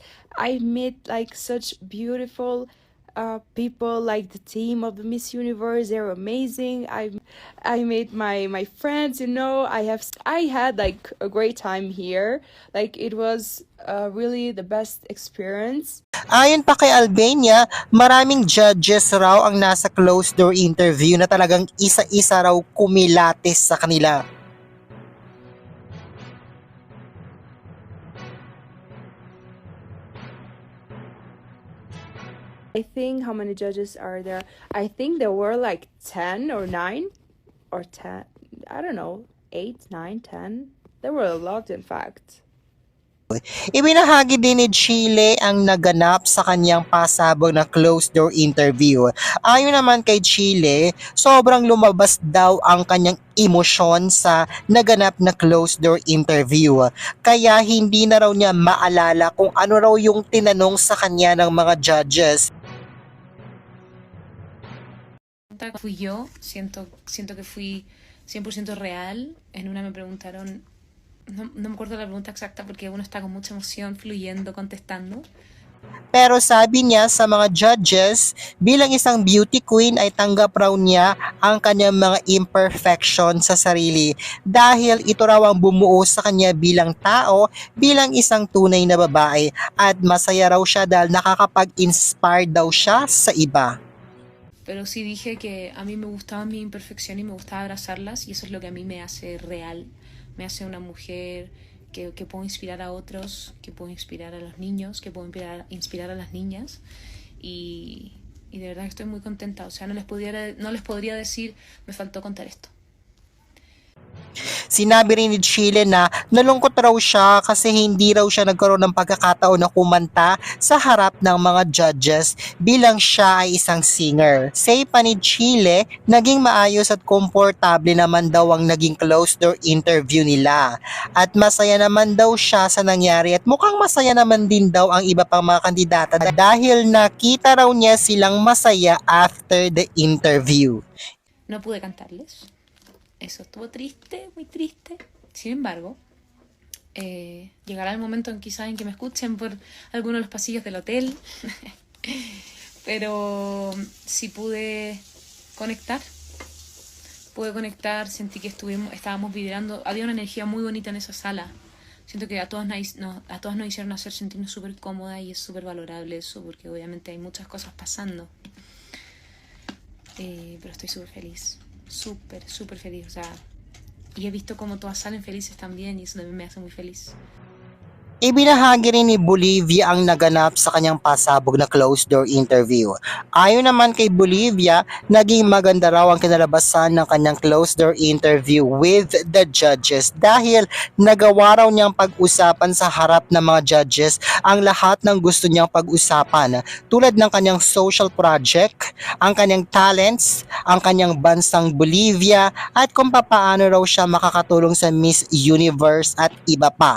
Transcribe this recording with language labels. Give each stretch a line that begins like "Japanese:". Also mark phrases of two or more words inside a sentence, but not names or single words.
English: I meet like such beautiful people, like the team of the Miss Universe. They're amazing. I made my friends. I had like a great time here. Like it was really the best experience.
Filipino: Ayon pa kay Albania, maraming judges raw ang nasa
English: closed-door interview
Filipino: na talagang isa-isa raw kumilates sa kanila.
English: I think how many judges are there? I think there were like 10 or 9 or 10. I don't know, 8, 9, 10. There were a lot, in fact.
Filipino: Ibinahagi din ni Chile ang naganap sa kanyang pasabog na
English: closed-door interview.
Filipino: Ayon naman kay Chile, sobrang lumabas daw ang kanyang emosyon sa naganap na
English: closed-door interview.
Filipino: Kaya hindi na raw niya maalala kung ano raw yung tinanong sa kanya ng mga judges.
Spanish: Fui yo, siento que fui 100% real. En una me preguntaron, no me acuerdo la pregunta exacta porque uno está con mucha emoción, fluyendo, contestando.
Filipino: Pero sabi niya sa mga judges, bilang isang
English: beauty queen
Filipino: ay tanggap raw niya ang kanyang mga imperfection sa sarili dahil ito raw ang bumuo sa kanya bilang tao, bilang isang tunay na babae at masaya raw siya dahil nakakapag-inspire daw siya sa iba.
Spanish: Pero sí dije que a mí me gustaba mi imperfección y me gustaba abrazarlas y eso es lo que a mí me hace real, me hace una mujer que puedo inspirar a otros, que puedo inspirar a los niños, que puedo inspirar a las niñas y de verdad que estoy muy contenta, o sea, no les podría decir, me faltó contar esto.
Filipino: Sinabi rin ni Chile na nalungkot raw siya kasi hindi raw siya nagkaroon ng pagkakataon na kumanta sa harap ng mga judges bilang siya ay isang singer. Say pa ni Chile, naging maayos at komportable naman daw ang naging
English: closed door interview
Filipino: nila. At masaya naman daw siya sa nangyari at mukhang masaya naman din daw ang iba pang mga kandidata dahil nakita raw niya silang masaya
English: after the interview.
Spanish: No pude cantarles. Eso estuvo triste, muy triste. Sin embargo, llegará el momento en quizás en que me escuchen por alguno de los pasillos del hotel. Pero sí pude conectar, sentí que estábamos vibrando. Había una energía muy bonita en esa sala. Siento que a todas nos hicieron hacer sentirnos súper cómodas y es súper valorable eso, porque obviamente hay muchas cosas pasando. Pero estoy súper feliz. Súper feliz, o sea, y he visto como todas salen felices también y eso también me hace muy feliz.
Filipino: Ibinahagi rin ni Bolivia ang naganap sa kanyang pasabog na
English: closed door interview.
Filipino: Ayon naman kay Bolivia, naging maganda raw ang kinalabasan ng kanyang
English: closed door interview with the judges
Filipino: dahil nagawa raw niyang pag-usapan sa harap ng mga judges ang lahat ng gusto niyang pag-usapan tulad ng kanyang
English: social project,
Filipino: ang kanyang talents, ang kanyang bansang Bolivia at kung papaano raw siya makakatulong sa Miss Universe at iba pa.